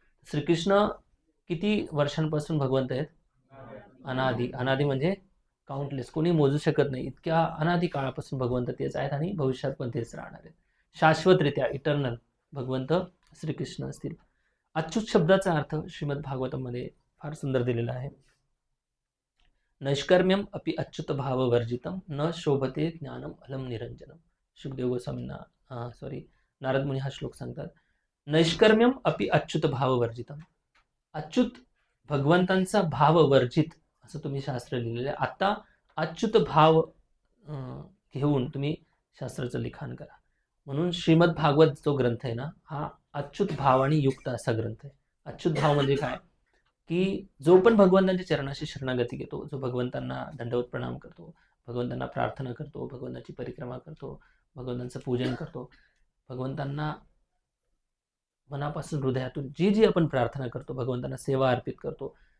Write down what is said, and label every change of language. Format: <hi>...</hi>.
<mr>श्रीकृष्ण किती वर्षांपासून भगवंत आहेत? अनादी. अनादी म्हणजे काउंटलेस, कोणी मोजू शकत नाही, इतक्या अनादी काळापासून भगवंत तेच आहेत आणि भविष्यात पण तेच राहणार आहेत. शाश्वतरित्या इटर्नल भगवंत श्रीकृष्ण असतील. अच्युत शब्दाचा अर्थ श्रीमद भागवतामध्ये फार सुंदर दिलेला आहे.</mr> <sa>नैष्कर्म्यम अपि अच्युत भाव वर्जितम न शोभते ज्ञानम अलम निरंजनम.</sa> <mr>सुखदेव गोस्वामींना सॉरी, नारद मुनी हा श्लोक सांगतात.</mr> <sa>नैष्कर्म्यम अपि अच्युत भाव वर्जितम.</sa> <mr>अच्युत भगवंतांचा भाव वर्जित असं तुम्ही शास्त्र लिहिलेलं आहे. आता अच्युत भाव घेऊन तुम्ही शास्त्राचं लिखाण करा. म्हणून श्रीमद भागवत जो ग्रंथ आहे ना, हा अच्युत भावाने युक्त असा ग्रंथ आहे. अच्युत भाव म्हणजे काय की जो पण भगवंतांच्या चरणाशी शरणागती घेतो, जो भगवंतांना दंडवत प्रणाम करतो, भगवंतांना प्रार्थना करतो, भगवंताची परिक्रमा करतो, भगवंतांचं पूजन करतो, भगवंतांना मनापासून हृदयातून जी जी आपण प्रार्थना करतो, भगवंतांना सेवा अर्पित करतो.</mr>